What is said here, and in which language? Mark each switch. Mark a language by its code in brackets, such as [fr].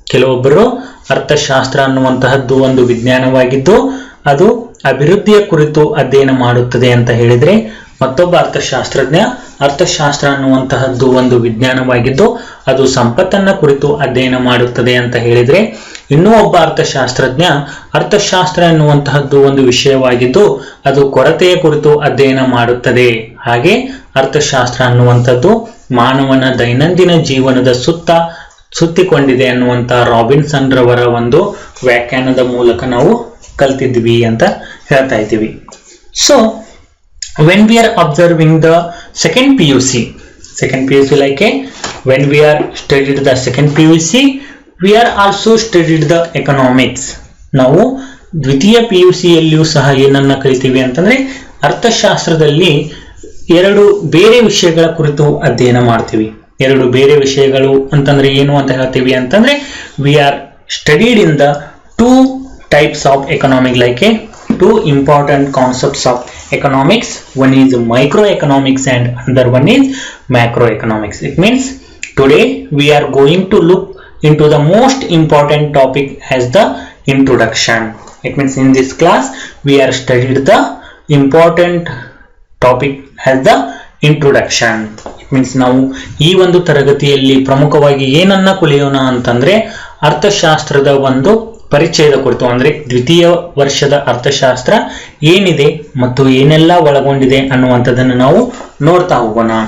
[kn] ಕೆಲವೊಬ್ಬರು ಅರ್ಥಶಾಸ್ತ್ರ ಅನ್ನುವಂತಹದ್ದು ಒಂದು ವಿಜ್ಞಾನವಾಗಿದ್ದು ಅದು ಅಭಿವೃದ್ಧಿಯ ಕುರಿತು ಅಧ್ಯಯನ ಮಾಡುತ್ತದೆ ಅಂತ ಹೇಳಿದ್ರೆ, ಮತ್ತೊಬ್ಬ ಅರ್ಥಶಾಸ್ತ್ರ ಅನ್ನುವಂತಹದ್ದು ಒಂದು ವಿಜ್ಞಾನವಾಗಿದ್ದು ಅದು ಸಂಪತ್ತನ್ನ ಕುರಿತು ಅಧ್ಯಯನ ಮಾಡುತ್ತದೆ ಅಂತ ಹೇಳಿದ್ರೆ, ಇನ್ನೂ ಒಬ್ಬ ಅರ್ಥಶಾಸ್ತ್ರ ಎನ್ನುವಂತಹದ್ದು ಒಂದು ವಿಷಯವಾಗಿದ್ದು ಅದು ಕೊರತೆಯ ಕುರಿತು ಅಧ್ಯಯನ ಮಾಡುತ್ತದೆ. ಹಾಗೆ ಅರ್ಥಶಾಸ್ತ್ರ ಅನ್ನುವಂಥದ್ದು ಮಾನವನ ದೈನಂದಿನ ಜೀವನದ ಸುತ್ತಿಕೊಂಡಿದೆ ಅನ್ನುವಂತ ರಾಬಿನ್ಸನ್ ರವರ ಒಂದು ವ್ಯಾಖ್ಯಾನದ ಮೂಲಕ ನಾವು ಕಲ್ತಿದ್ವಿ ಅಂತ ಹೇಳ್ತಾ ಇದ್ದೀವಿ. [en] So when we are observing the second PUC like when we are studied the second PUC, we are also studied the economics. [kn] ನಾವು ದ್ವಿತೀಯ PUC ಯಲ್ಲಿಯೂ ಸಹ ಏನನ್ನ ಕಲಿತೀವಿ ಅಂತಂದ್ರೆ ಅರ್ಥಶಾಸ್ತ್ರದಲ್ಲಿ ಎರಡು ಬೇರೆ ವಿಷಯಗಳ ಕುರಿತು ಅಧ್ಯಯನ ಮಾಡ್ತೀವಿ. ಎರಡು ಬೇರೆ ವಿಷಯಗಳು ಅಂತಂದ್ರೆ ಏನು ಅಂತ ಹೇಳ್ತೀವಿ ಅಂತಂದ್ರೆ [en] we are studied in the two types of economic, like two important concepts of economics. One is microeconomics and another one is macroeconomics. It means today we are going to look into the most important topic as the introduction. It means in this class we are studied the important topic as the introduction. It means [kn] ನಾವು ಈ ಒಂದು ತರಗತಿಯಲ್ಲಿ ಪ್ರಮುಖವಾಗಿ ಏನನ್ನ ಕಲಿಯೋಣ ಅಂತಂದ್ರೆ ಅರ್ಥಶಾಸ್ತ್ರದ ಒಂದು ಪರಿಚಯದ ಕುರಿತು, ಅಂದ್ರೆ ದ್ವಿತೀಯ ವರ್ಷದ ಅರ್ಥಶಾಸ್ತ್ರ ಏನಿದೆ ಮತ್ತು ಏನೆಲ್ಲ ಒಳಗೊಂಡಿದೆ ಅನ್ನುವಂಥದ್ದನ್ನು ನಾವು ನೋಡ್ತಾ ಹೋಗೋಣ.